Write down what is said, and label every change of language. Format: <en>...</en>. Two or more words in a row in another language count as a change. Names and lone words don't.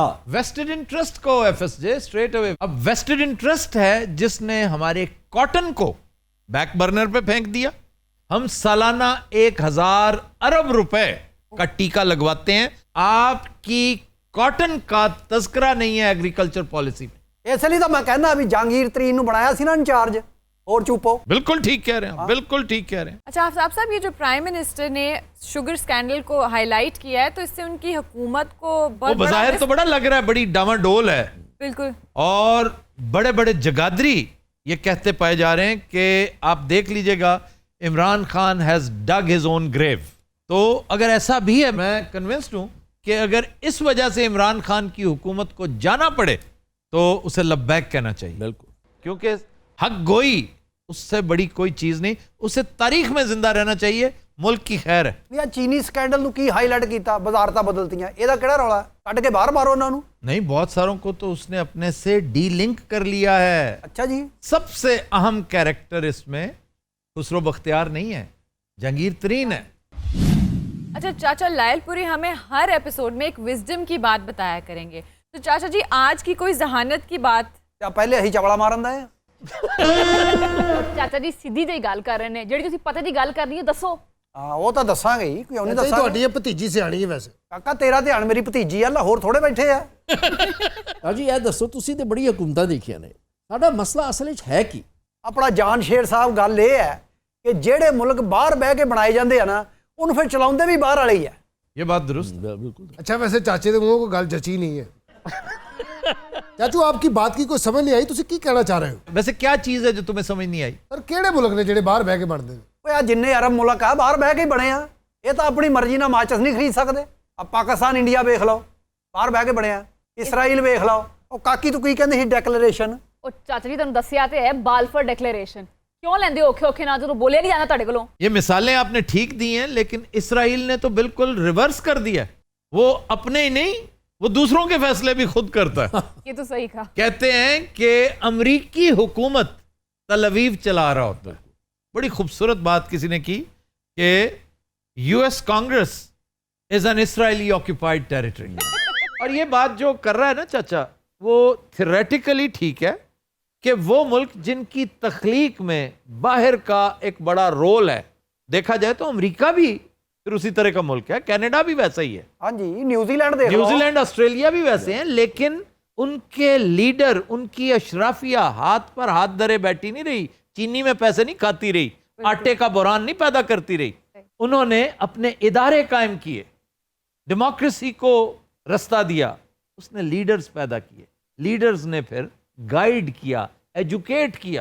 <en>vested interest</en> <ur>को FSJ</ur> <en>straight away.</en> <ur>اب</ur> <en>vested interest</en> <ur>ہے جس نے ہمارے کاٹن کو</ur> <en>back burner</en> <ur>پہ پھینک دیا. ہم سالانہ 1000 ارب روپے کا ٹیکہ لگواتے ہیں، آپ کی کاٹن کا تسکرہ نہیں ہے</ur> <en>agriculture policy</en> <ur>میں. اس لیے تو میں کہنا ابھی جہانگیر ترین</ur> <pa>ਨੂੰ ਬਣਾਇਆ ਸੀ ਨਾ</pa> <ur>انچارج, اور چپو. بالکل ٹھیک کہہ رہے ہیں، بالکل ٹھیک کہہ رہے ہیں. اچھا آفتاب صاحب، یہ جو</ur> <en>prime minister</en> <ur>نے</ur> <en>sugar scandal</en> <ur>کو ہائی لائٹ کیا ہے، تو اس سے ان کی حکومت کو وہ بظاہر تو بڑا لگ رہا ہے، بڑی ڈاماڈول ہے, बिल्कुल। اور بڑے بڑے جگادری یہ کہتے پائے جا رہے ہیں کہ آپ دیکھ لیجئے گا عمران خان</ur> <en>has dug his own grave.</en> <ur>تو اگر ایسا بھی ہے میں کنونسڈ ہوں کہ اگر اس وجہ سے عمران خان کی حکومت کو جانا پڑے تو اسے لبیک کہنا چاہیے. بالکل. کیونکہ حق گوئی اس سے بڑی کوئی چیز نہیں, اسے تاریخ میں زندہ رہنا چاہیے, ملک کی خیر ہے.</ur> <pa>ਨਹੀਂ ਆ ਚੀਨੀ ਸਕੈਂਡਲ ਨੂੰ ਕੀ ਹਾਈਲਾਈਟ ਕੀਤਾ, ਵਜ਼ਾਰਤਾਂ ਬਦਲਤੀਆਂ, ਇਹਦਾ ਕਿਹੜਾ ਰੌਲਾ? ਕੱਢ ਕੇ ਬਾਹਰ ਮਾਰੋ ਉਹਨਾਂ ਨੂੰ.</pa> <ur>نہیں, بہت ساروں کو تو اس نے اپنے سے ڈی لنک کر لیا ہے.</ur> <pa>ਅੱਛਾ ਜੀ.</pa> <ur>سب سے اہم کیریکٹر اس میں خسرو بختیار نہیں ہے, جہانگیر ترین ہے. اچھا چاچا لائل پوری ہمیں ہر ایپیسوڈ میں ایک وزڈم کی بات بتایا کریں گے, تو چاچا جی آج کی کوئی ذہانت کی بات.</ur> <pa>ਜਾਂ ਪਹਿਲੇ ਅਸੀਂ ਚਵਲਾ ਮਾਰਨ ਦਾ ਹੈ. ਚਾਚਾ ਜੀ ਸਿੱਧੀ ਜਿਹੀ ਗੱਲ ਕਰ ਰਹੇ ਨੇ, ਜਿਹੜੀ ਤੁਸੀਂ ਪਤਾ ਦੀ ਗੱਲ ਕਰਨੀ ਹੈ ਦੱਸੋ. ਹਾਂ ਉਹ ਤਾਂ ਦੱਸਾਂਗੇ ਹੀ, ਕਿਉਂ ਨਹੀਂ ਤੇ ਦੱਸਾਂਗੇ. ਤੁਹਾਡੀ ਇਹ ਭਤੀਜੀ ਸਿਆਣੀ ਹੈ ਵੈਸੇ. ਕਾਕਾ ਤੇਰਾ ਧਿਆਨ ਮੇਰੀ ਭਤੀਜੀ ਆ, ਲਾਹੌਰ ਥੋੜੇ ਬੈਠੇ ਆ. ਜੀ ਇਹ ਦੱਸੋ, ਤੁਸੀਂ ਤੇ ਬੜੀ ਹਕੂਮਤਾਂ ਦੇਖੀਆਂ ਨੇ, ਸਾਡਾ ਮਸਲਾ ਅਸਲ ਵਿੱਚ ਹੈ ਕੀ? ਆਪਣਾ ਜਾਨ ਸ਼ੇਰ ਸਾਹਿਬ ਗੱਲ ਇਹ ਹੈ ਕਿ ਜਿਹੜੇ ਮੁਲਕ ਬਾਹਰ ਬਹਿ ਕੇ ਬਣਾਏ ਜਾਂਦੇ ਆ ਨਾ, ਉਹਨੂੰ ਫਿਰ ਚਲਾਉਂਦੇ ਵੀ ਬਾਹਰ ਵਾਲੇ ਹੀ ਆ.</pa> <ur>یہ بات درست. بالکل. اچھا ویسے</ur> <pa>چاچے دے منہ کو گل جچی</pa> <ur>نہیں ہے. چاچو آپ کی بات کی کوئی سمجھ نہیں آئی,</ur> <pa>تسی کی کہنا</pa> <ur>چاہ رہے ہو؟ ویسے کیا چیز ہے جو تمہیں سمجھ نہیں آئی؟</ur> <pa>سر کیڑے ملک نے جڑے باہر بہ کے بنتے ہیں؟ ਓਏ ਆ ਜਿੰਨੇ ਅਰਬ ਮੁਲਕ ਆ ਬਾਹਰ ਬਹਿ ਕੇ ਹੀ ਬਣੇ ਆ. ਇਹ ਤਾਂ ਆਪਣੀ ਮਰਜ਼ੀ ਨਾਲ ਮਾਚਸ ਨਹੀਂ ਖਰੀਦ ਸਕਦੇ. ਆ ਪਾਕਿਸਤਾਨ ਇੰਡੀਆ ਵੇਖ ਲਓ, ਬਾਹਰ ਬਹਿ ਕੇ ਬਣਿਆ. ਇਸਰਾਈਲ ਵੇਖ ਲਓ, ਉਹ ਕਾਕੀ ਤੂੰ ਕੀ ਕਹਿੰਦੇ ਸੀ ਡੈਕਲੇਰੇਸ਼ਨ. ਉਹ ਚਾਚਾ ਜੀ ਤੁਹਾਨੂੰ ਦੱਸਿਆ ਤੇ ਹੈ ਬਾਲਫਰ ਡਿਕਲੇਰੇਸ਼ਨ. ਕਿਉਂ ਲੈਂਦੇ ਔਖੇ ਔਖੇ ਨਾਲ ਜਦੋਂ ਬੋਲਿਆ ਨਹੀਂ ਜਾਂਦਾ ਤੁਹਾਡੇ ਕੋਲੋਂ.</pa> <ur>یہ مثالیں آپ نے ٹھیک دی ہیں, لیکن اسرائیل نے تو بالکل ریورس کر دیا ہے. وہ اپنے ہی نہیں, وہ دوسروں کے فیصلے بھی خود کرتا ہے. یہ تو صحیح کہا. کہتے ہیں کہ امریکی حکومت تل اویو چلا رہا ہوتا ہے. بڑی خوبصورت بات کسی نے کی کہ</ur> <en>US Congress is an Israeli occupied territory.</en> <ur>اور یہ بات جو کر رہا ہے نا چاچا, وہ تھیوریٹیکلی ٹھیک ہے کہ وہ ملک جن کی تخلیق میں باہر کا ایک بڑا رول ہے, دیکھا جائے تو امریکہ بھی پھر اسی طرح کا ملک ہے, کینیڈا بھی ویسا ہی ہے,</ur> <pa>ਹਾਂਜੀ ਨਿਊਜ਼ੀਲੈਂਡ ਦੇਖ ਲਓ.</pa> <ur>نیوزی لینڈ آسٹریلیا بھی ویسے ہیں, لیکن ان کے لیڈر, ان کی اشرافیہ ہاتھ پر ہاتھ دھرے بیٹھی نہیں رہی, چینی میں پیسے نہیں کھاتی رہی, آٹے کا بحران نہیں پیدا کرتی رہی. انہوں نے اپنے ادارے قائم کیے, ڈیموکریسی کو رستہ دیا, اس نے لیڈرز پیدا کیے, لیڈرز نے پھر گائیڈ کیا, ایجوکیٹ کیا.</ur>